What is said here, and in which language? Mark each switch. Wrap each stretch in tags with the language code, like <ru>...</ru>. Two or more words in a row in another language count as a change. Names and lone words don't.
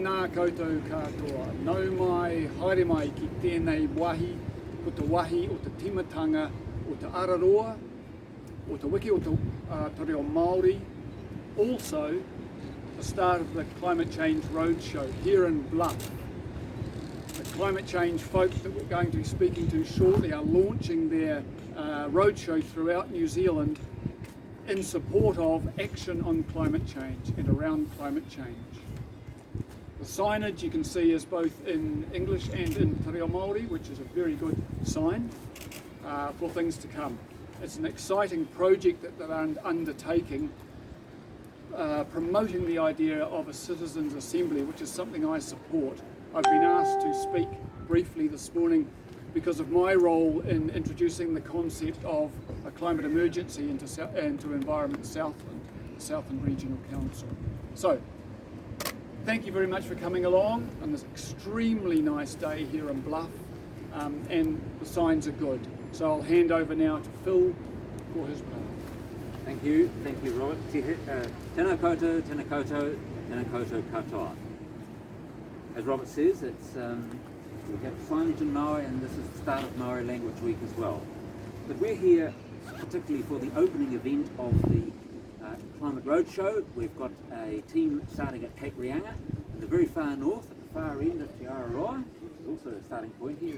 <mi>Tēnā koutou katoa. Nau mai, haere mai ki tēnei wahi, ko te wahi o te timatanga o te Aotearoa, o te wiki o te te reo Māori.</mi> <en>Also, the start of the Climate Change Roadshow here in Bluff. The climate change folk that we're going to be speaking to shortly are launching their roadshow throughout New Zealand in support of action on climate change and around climate change. The signage you can see is both in English and in te reo Māori, which is a very good sign for things to come. It's an exciting project that they're undertaking, promoting the idea of a citizens' assembly, which is something I support. I've been asked to speak briefly this morning because of my role in introducing the concept of a climate emergency into Environment Southland, the Southland Regional Council. So, thank you very much for coming along on this extremely nice day here in Bluff, and the signs are good. So I'll hand over now to Phil for his part. Thank you, Robert.</en> <mi>Tēnā koutou, tēnā koutou, tēnā koutou katoa.</mi> <en>As Robert says, it's we have signage in Maori, and this is the start of Maori Language Week as well. But we're here particularly for the opening event of the Climate Roadshow. We've got a team starting at Cape Reinga in the very far north, at the far end of Aotearoa, which is also a starting point here.</en>